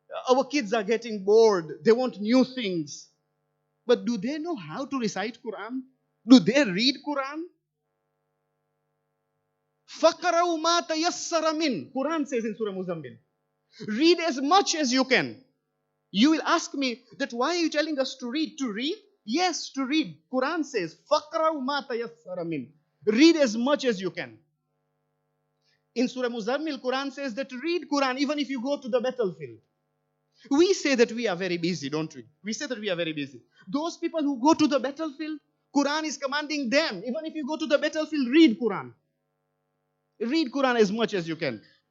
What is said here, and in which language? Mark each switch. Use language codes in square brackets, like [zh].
[en] Our kids are getting bored. They want new things. But do they know how to recite Quran? Do they read Quran? [ar] فَقْرَوْا مَا تَيَسَّرَ مِنْ. [en] Quran says in Surah Muzammil. Read as much as you can. You will ask me that why are you telling us to read? To read? Yes, to read. Quran says, [ar] فَقْرَوْا مَا تَيَسَّرَ مِنْ. [en] Read as much as you can. In Surah Muzammil, Quran says that read Quran even if you go to the battlefield. We say that we are very busy, don't we? We say that we are very busy. Those people who go to the battlefield, Quran is commanding them. Even if you go to the battlefield, read Quran. Read Quran as much as you can.